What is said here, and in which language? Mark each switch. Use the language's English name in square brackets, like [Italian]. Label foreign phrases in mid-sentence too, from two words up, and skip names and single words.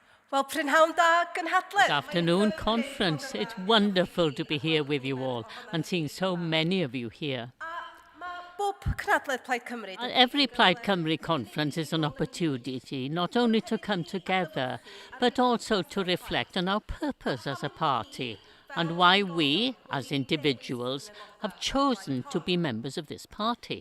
[English] Well, [Welsh] prynhawn da gynhadledd. [English] Good afternoon, conference. It's wonderful to be here with you all and seeing so many of you here. [Welsh] Bob cynhadledd Plaid Cymru. [English] Every Plaid Cymru conference is an opportunity not only to come together, but also to reflect on our purpose as a party and why we, as individuals, have chosen to be members of this party.